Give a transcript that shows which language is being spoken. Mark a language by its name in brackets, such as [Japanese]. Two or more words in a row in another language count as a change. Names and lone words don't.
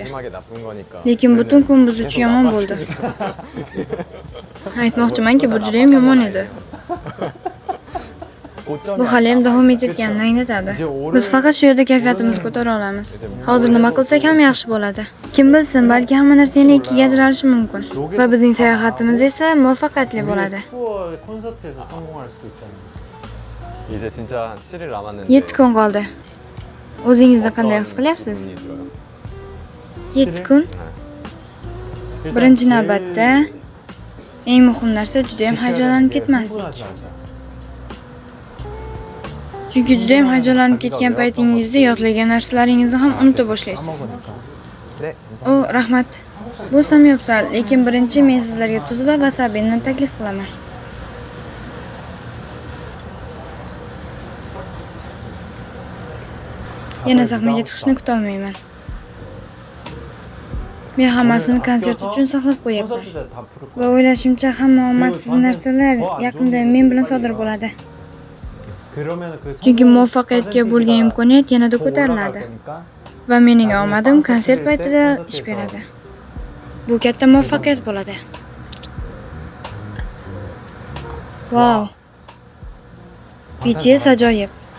[Uzbek] Lekin butun kun biz uchun yomon bo'ldi. Aytmoqchimanki, bu juda ham yomon edi. Bu hali ham davom etayotganini anglatadi. Biz faqat shu yerda kayfiyatimizni ko'tara olamiz. Hozir nima qilsak ham yaxshi bo'ladi. Kim bilsin, balki hamma narsa yana ikkiga ajralishi mumkin. Va bizning sayohatimiz esa muvaffaqiyatli bo'ladi. [Korean] 콘서트에서 성공할 수도 있잖아요. 이제 진짜 한 7일 남았는데 [Uzbek] 7 kun qoldi. O'zingizni qanday his qilyapsiz? 7 kun? Birinchi navbatda eng muhim narsa juda ham hayajonlanib ketmaslik. Chunki juda ham hayajonlanib ketgan paytingizda yodlagan narsalaringizni ham unuta boshlaysiz. O, rahmat. Bu samyapsal, lekin birinchi men sizlarga tuz va wasabini taklif qilaman. Yana sahnaga chiqishni kuta olmayman. Men hammasini konsert uchun saqlab qo'yapman. [Korean] 콘서트 때 다 부를 [Uzbek] Va o'ylashimcha hamma omadsiz narsalar yaqinda men bilan sodir bo'ladi. [Korean] 그러면 그 [Uzbek] Chunki muvaffaqiyatga bo'lgan imkoniyat yanada ko'tariladi. Va mening omadim konsert paytida ish beradi. Bu katta muvaffaqiyat bo'ladi. Vau. BTS ajoyib.